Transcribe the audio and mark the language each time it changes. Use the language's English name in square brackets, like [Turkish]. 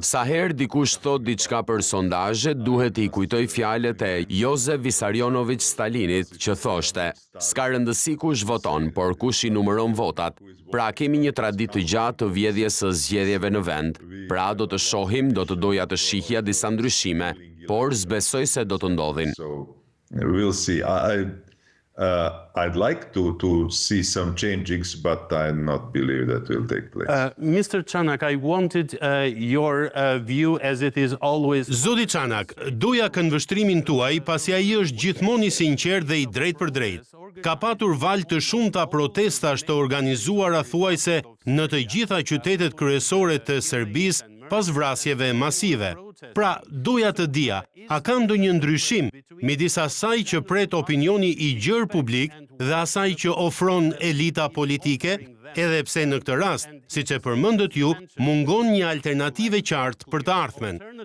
[Albanian] Sa herë dikush thot diçka për sondazhe, duhet I kujtoj fjalët e Josef Vissarionović Stalinit që thoshte: "S'ka rëndësi kush voton, por kush I numëron votat." Pra kemi një traditë të gjatë të vjedhjes së zgjedhjeve në vend. Pra do të shohim, do të doja të shihja disa ndryshime, por s'besoj se do të ndodhin. [English] So we'll see. I'd like to see some changes, but I not believe that will take place. Mr. Çanak, I wanted your view as it is always... [Albanian] Zoti Çanak, doja këndvështrimin tuaj pasi ai është gjithmonë I sinqert dhe I drejt për drejt. Ka patur valë të shumta protestash të organizuara thuajse në të gjitha qytetet kryesore të Serbisë pas vrasjeve masive. Pra, doja të dija, a ka ndonjë ndryshim midis asaj që pret opinioni I gjerë publik dhe asaj që ofron elita politike, edhe pse në këtë rast, siç e përmendët ju, mungon një alternativë qartë për të ardhmen.